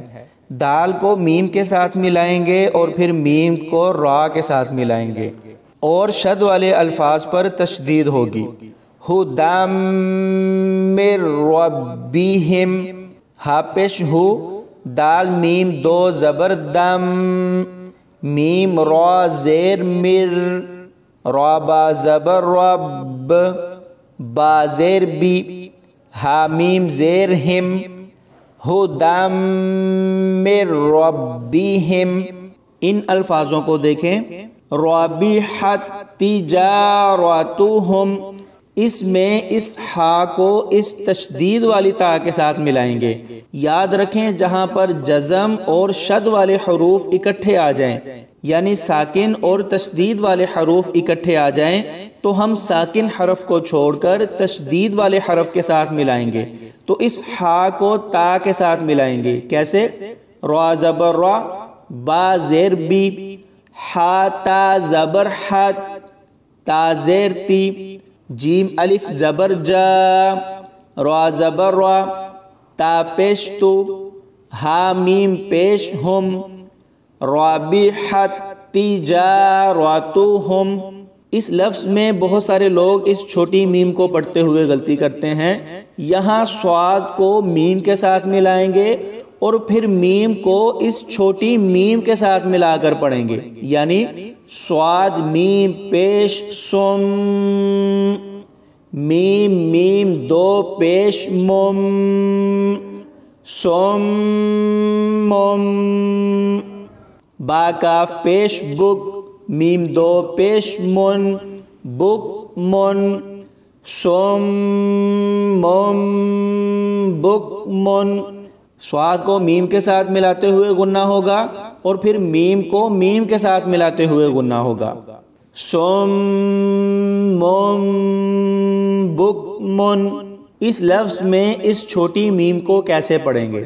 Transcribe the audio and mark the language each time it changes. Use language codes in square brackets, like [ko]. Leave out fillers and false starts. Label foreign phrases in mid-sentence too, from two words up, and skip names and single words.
[ur] دال کو میم کے ساتھ ملائیں گے اور پھر میم کو را کے ساتھ ملائیں گے اور شد والے الفاظ پر تشدید ہوگی۔ [ar] ھدی من ربہم، [ur] ہا پیش ہو، دال میم دو زبر دم، میم را زیر مر، را با زبر رب، با زیر بی، حامیم زیر ہم، [ar] ھدی من ربہم۔ [ur] ان الفاظوں کو دیکھیں، [ar] ربحت تجارتہم، [ur] اس میں اس ہا کو اس تشدید والی تا کے ساتھ ملائیں گے۔ یاد رکھیں جہاں پر جزم اور شد والے حروف اکٹھے آ جائیں، یعنی ساکن اور تشدید والے حروف اکٹھے آ جائیں تو ہم ساکن حرف کو چھوڑ کر تشدید والے حرف کے ساتھ ملائیں گے، تو اس ہا کو تا کے ساتھ ملائیں گے۔ کیسے؟ را زبر را، با زیر بی، ہا تا زبر حت، تا زیر تی، جیم الف زبر جا، را زبر را، تا پیش تو، ہا میم پیش ہم، [ar] رابحت تجارتہم۔ [ur] اس لفظ میں بہت سارے لوگ اس چھوٹی میم کو پڑھتے ہوئے غلطی کرتے ہیں۔ یہاں صاد کو میم کے ساتھ ملائیں گے اور پھر میم کو اس چھوٹی میم کے ساتھ ملا کر پڑھیں گے، یعنی صاد میم پیش سم، میم میم دو پیش مم، سم مم، با کاف پیش بک، میم دو پیش من، بک من، سم مم بک من۔ صاد کو میم کے ساتھ ملاتے ہوئے غنہ ہوگا اور پھر میم کو میم کے ساتھ ملاتے ہوئے غنہ ہوگا، سم مم بک من۔ اس لفظ میں اس چھوٹی میم کو کیسے پڑھیں گے؟